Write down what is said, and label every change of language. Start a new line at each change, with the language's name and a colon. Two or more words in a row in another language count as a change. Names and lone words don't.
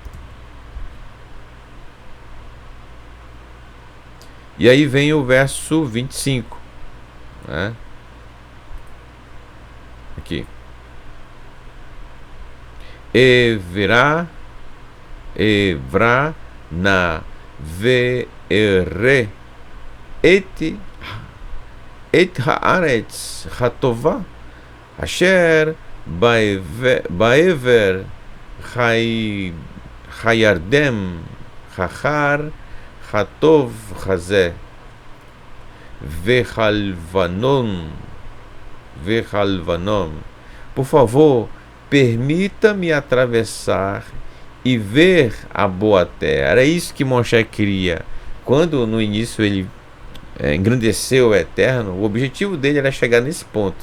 Portuguese: E aí vem o verso 25, né? Aqui.
Hebrew: אעברה נא ואראה את הארץ הטובה אשר בעבר הירדן ההר הטוב הזה והלבנון.
Portuguese: Por favor, permita-me atravessar e ver a boa terra. Era isso que Moshe queria. Quando no início ele engrandeceu o Eterno, o objetivo dele era chegar nesse ponto.